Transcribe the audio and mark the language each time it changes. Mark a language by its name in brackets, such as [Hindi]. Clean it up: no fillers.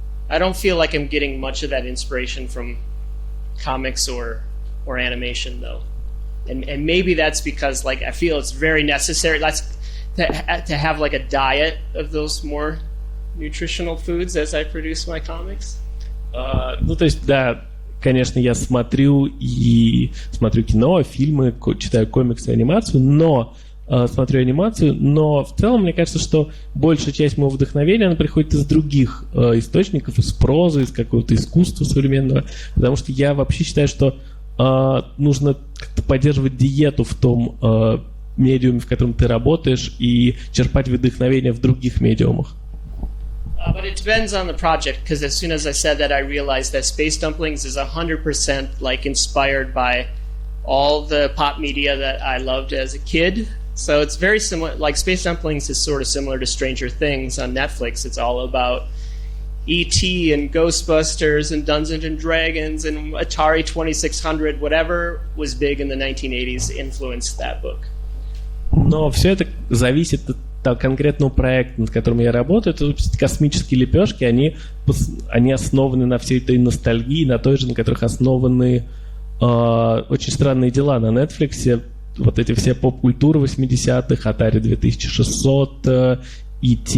[English] I don't feel like I'm getting much of that inspiration from comics or animation, though. And maybe that's because like I feel it's very necessary. To have like a diet of those more nutritional foods as I produce my comics. [Russian] Ну, то есть, да, конечно, я смотрю кино, фильмы, читаю комиксы, анимацию, но в целом мне кажется, что большая часть моего вдохновения, она приходит из других источников, из прозы, из какого-то искусства современного, потому что я вообще считаю, что нужно как-то поддерживать диету в том медиуме, в котором ты работаешь, и черпать вдохновение в других медиумах. [English] But it depends on the project, because as soon as I said that, I realized that Space Dumplings is 100% like inspired by all the pop media that I loved as a kid. So it's very similar, like Space Dumplings is sort of similar to Stranger Things on Netflix. It's all about E.T. and Ghostbusters and Dungeons and Dragons and Atari 2600, whatever was big in the 1980s influenced that book. [Russian] Но все это зависит от конкретного проекта, над которым я работаю. Это космические лепешки, они основаны на всей этой ностальгии, на той же, на которых основаны очень странные дела на Netflix. Вот эти все поп-культуры 80-х, Atari 2600, E.T.